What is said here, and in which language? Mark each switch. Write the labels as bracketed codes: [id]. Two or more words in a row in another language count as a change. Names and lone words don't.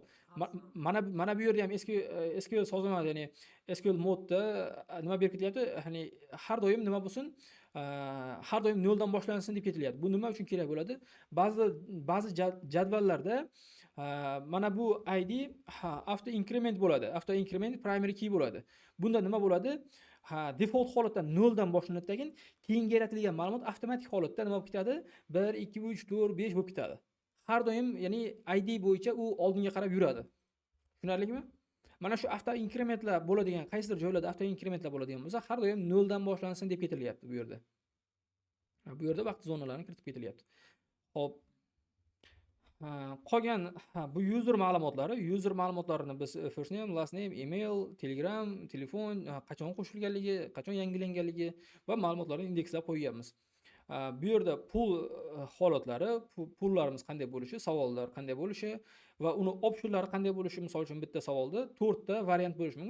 [uz] Mana bu yerda ham SQL sozlanadi, ya'ni SQL modda nima berib ketilyapti? Ya'ni har doim nima bo'lsin? Har doim noldan boshlansin deb ketilyapti. Bu nima uchun kerak bo'ladi? Ba'zi jadvallarda mana bu ID [en] auto increment [uz] bo'ladi. [en] Auto increment primary key [uz] bo'ladi. Bunda nima bo'ladi? Default holatda noldan boshlanadigan, keyin yaratilgan ma'lumot avtomatik holatda nima bo'lib ketadi? 1 2 3 4 5 bo'lib ketadi. Har doim, ya'ni ID bo'yicha u oldinga qarab yuradi. Tushunarlimi? Mana shu [en] auto incrementlar [uz] bo'ladigan, qaysidir joylarda [en] auto incrementlar [uz] bo'ladigan bo'lsa, har doim noldan boshlansin deb ketilyapti bu yerda. Bu yerda vaqt zonalarini kiritib ketilyapti. Xo'p. Qolgan bu user ma'lumotlarini biz [en] first name, last name, email, [uz] Telegram, telefon, qachon qo'shilganligi, qachon yangilanganligi va ma'lumotlarni indekslab qo'yyapmiz. Bu yerda pul holatlari, pullarimiz qanday bo'lishi, savollar qanday bo'lishi va uni optionlari qanday bo'lishi, misol uchun bitta savolda 4 ta variant bo'lishi mumkin.